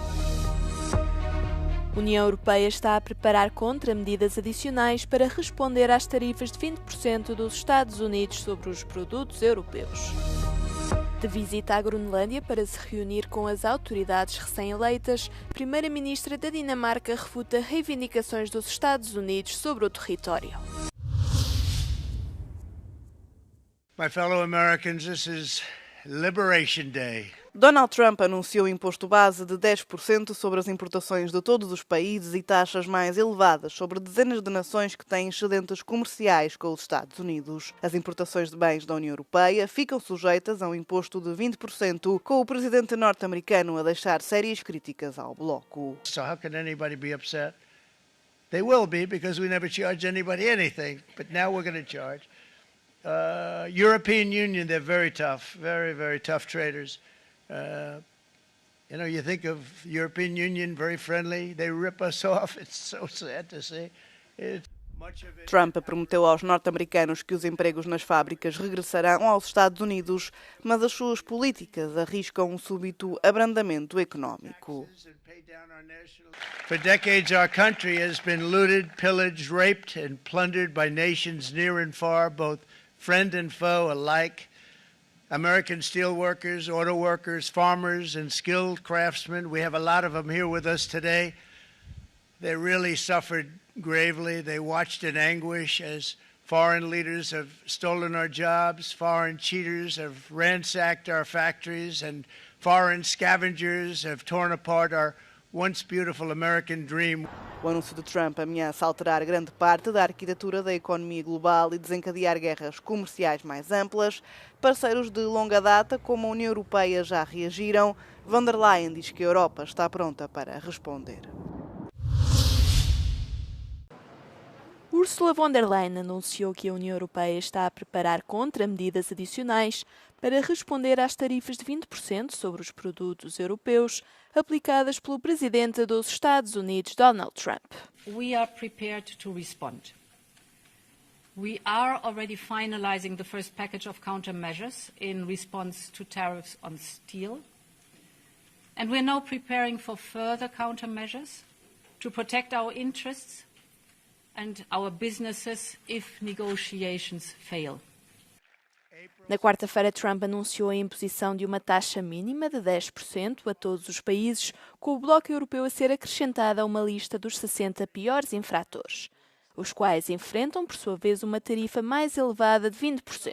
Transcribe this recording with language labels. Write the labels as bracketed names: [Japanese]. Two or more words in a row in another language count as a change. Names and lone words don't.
[Portuguese] A União Europeia está a preparar contramedidas adicionais para responder às tarifas de 20% dos Estados Unidos sobre os produtos europeus. De visita à Groenlândia para se reunir com as autoridades recém-eleitas, a primeira-ministra da Dinamarca refuta reivindicações dos Estados Unidos sobre o território. [English] My fellow Americans, this is Liberation Day. [Portuguese] Donald Trump anunciou imposto base de 10% sobre as importações de todos os países e taxas mais elevadas sobre dezenas de nações que têm excedentes comerciais com os Estados Unidos. As importações de bens da União Europeia ficam sujeitas a um imposto de 20%, com o presidente norte-americano a deixar sérias críticas ao bloco. [English] So how can anybody be upset? They will be, because we never charge anybody anything, but now we're going to charge. European Union, they're very tough, very, very tough traders. You think of European Union, very friendly. They rip us off. It's so sad to see. [Portuguese] Trump prometeu aos norte-americanos que os empregos nas fábricas regressarão aos Estados Unidos, mas as suas políticas arriscam um súbito abrandamento económico. [English] For decades, our country has been looted, pillaged, raped, and plundered by nations near and far, both friend and foe alike. American steel workers, auto workers, farmers, and skilled craftsmen. We have a lot of them here with us today. They really suffered gravely. They watched in anguish as foreign leaders have stolen our jobs, foreign cheaters have ransacked our factories, and foreign scavengers have torn apart our once beautiful American dream. [Portuguese] O anúncio de Trump ameaça alterar grande parte da arquitetura da economia global e desencadear guerras comerciais mais amplas. Parceiros de longa data, como a União Europeia, já reagiram. Von der Leyen diz que a Europa está pronta para responder. Ursula von der Leyen anunciou que a União Europeia está a preparar contramedidas adicionais para responder às tarifas de 20% sobre os produtos europeus aplicadas pelo presidente dos Estados Unidos, Donald Trump. [English] We are prepared to respond. We are already finalizing the first package of countermeasures in response to tariffs on steel. And we are now preparing for further countermeasures to protect our interests and our businesses if negotiations fail. [Portuguese] Na quarta-feira, Trump anunciou a imposição de uma taxa mínima de 10% a todos os países, com o bloco europeu a ser acrescentada a uma lista dos 60 piores infratores, os quais enfrentam, por sua vez, uma tarifa mais elevada de 20%.